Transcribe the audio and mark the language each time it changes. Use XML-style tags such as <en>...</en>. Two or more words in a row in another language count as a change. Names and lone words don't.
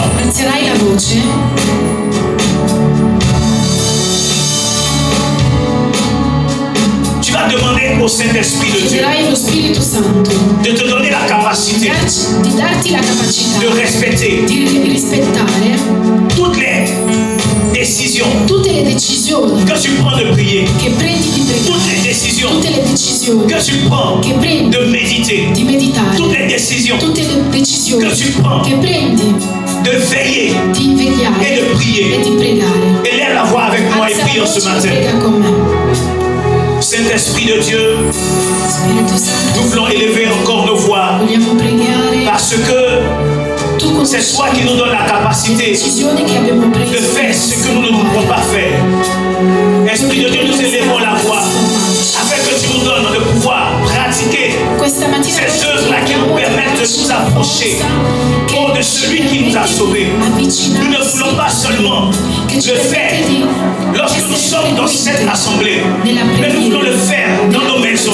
<it>Alzerai la voce.</it> <fr>Tu vas demander au Saint-Esprit de Dieu</fr> <it>Chiederai allo Spirito Santo</it> <fr>de te donner la capacité</fr> <it>di darti la capacità</it> <fr>de respecter</fr> <it>di rispettare</it> <fr>toutes les décisions</fr> <it>tutte le decisioni</it> <fr>que tu prends de prier,</fr> <it>che prendi di pregare,</it> <fr>toutes les décisions</fr> <it>tutte le decisioni</it> <fr>que tu prends</fr> <it>che prendi</it> <fr>de méditer,</fr> <it>di meditare,</it> <fr>toutes les décisions</fr> <it>tutte le decisioni</it> <fr>que tu prends</fr> <it>che prendi</it> <fr>de veiller</fr> <it>di vegliare</it> <fr>et de prier.</fr> <it>e di pregare.</it> <fr>Élève la voix avec moi et</fr> <it>Alza la</it> <fr>prions ce</fr> <it>voce e</it> <fr>matin.</fr> <it>prega con me.</it> <fr>Saint-Esprit de Dieu,</fr> <it>Spirito Santo,</it> <fr>nous voulons élever encore nos voix</fr> <it>vogliamo pregare.</it> <fr>parce que</fr> <it>Tu</it> <fr>c'est</fr> <it>conosci</it> <fr>toi qui nous donnes la</fr> <it>le</it> <fr>capacité</fr> <it>decisioni che abbiamo</it> <fr>de</fr> <it>preso</it> <fr>faire ce que nous ne pouvons pas faire. Esprit de Dieu, nous élevons la voix afin que tu nous donnes de pouvoir pratiquer</fr> <it>Questa mattina</it> <fr>ces œuvres-là qui nous permettent de nous approcher de celui qui nous a sauvés. Nous ne voulons pas seulement le faire lorsque nous sommes dans cette assemblée, mais nous voulons le faire dans nos maisons.</fr>